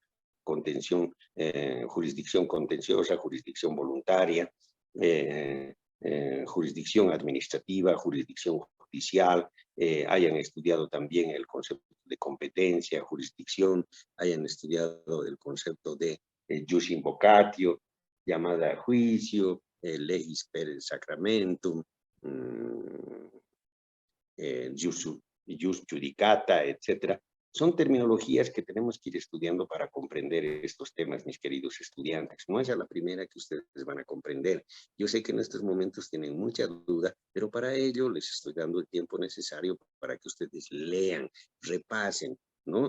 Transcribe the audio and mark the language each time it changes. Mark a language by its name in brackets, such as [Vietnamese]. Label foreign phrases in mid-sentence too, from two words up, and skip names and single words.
[Spanish] contención, jurisdicción contenciosa, jurisdicción voluntaria, jurisdicción administrativa, jurisdicción judicial, hayan estudiado también el concepto de competencia, jurisdicción, hayan estudiado el concepto de [Latin] jus invocatio, [Spanish] llamada a juicio, [Latin] legis per sacramentum, jus judicata, [Spanish] etcétera. Son terminologías que tenemos que ir estudiando para comprender estos temas, mis queridos estudiantes. No es a la primera que ustedes van a comprender. Yo sé que en estos momentos tienen mucha duda, pero para ello les estoy dando el tiempo necesario para que ustedes lean, repasen, ¿no?